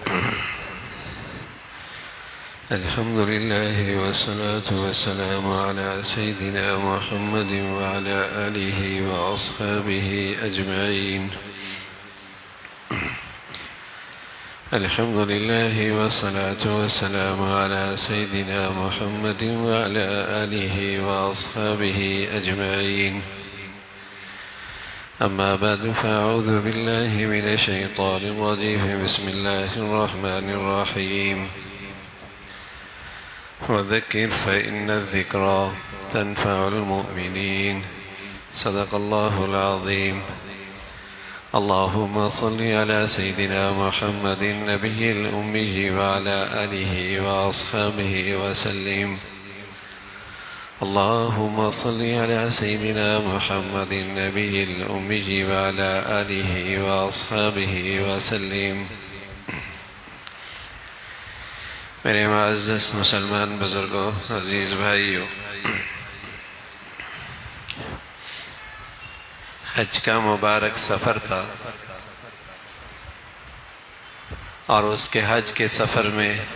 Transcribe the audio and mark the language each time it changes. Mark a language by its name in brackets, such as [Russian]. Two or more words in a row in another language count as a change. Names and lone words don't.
[Arabic] الحمد لله والصلاة والسلام على سيدنا محمد وعلى آله وأصحابه أجمعين. الحمد لله والصلاة والسلام على سيدنا محمد وعلى آله وأصحابه أجمعين. أما بعد فأعوذ بالله من الشيطان الرجيم بسم الله الرحمن الرحيم وذكر فإن الذكرى تنفع المؤمنين صدق الله العظيم اللهم صل على سيدنا محمد النبي الأمي وعلى آله وأصحابه وسلم اللهم صل على سيدنا محمد النبي الأمي وعلى آله وأصحابه وسلم [Urdu] میرے معزز مسلمان بزرگو، عزیز بھائیو, حج کا مبارک سفر تھا اور اس کے حج کے سفر میں